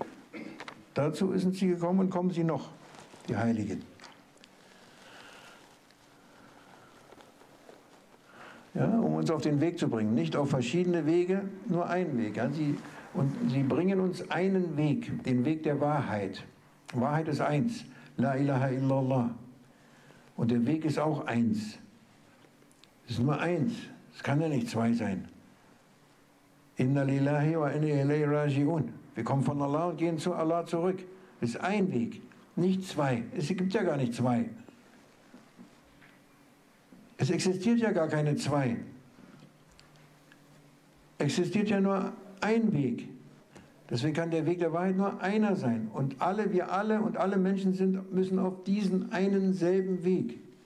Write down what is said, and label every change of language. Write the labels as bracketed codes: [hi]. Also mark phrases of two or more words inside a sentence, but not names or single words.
[de] Dazu sind sie gekommen und kommen sie noch, die Heiligen. Ja, um uns auf den Weg zu bringen. Nicht auf verschiedene Wege, nur einen Weg. Ja, sie bringen uns einen Weg, den Weg der Wahrheit. Wahrheit ist eins. [ar] لا إله إلا الله. [de] Und der Weg ist auch eins. Es ist nur eins. Es kann ja nicht zwei sein. [ar] إنا لله وإنا إليه راجعون. [de] Wir kommen von Allah und gehen zu Allah zurück. Es ist ein Weg, nicht zwei. Es gibt ja gar nicht zwei. Es existiert ja gar keine zwei. Existiert ja nur ein Weg. Deswegen kann der Weg der Wahrheit nur einer sein. Und wir alle und alle Menschen müssen auf diesen einen selben Weg.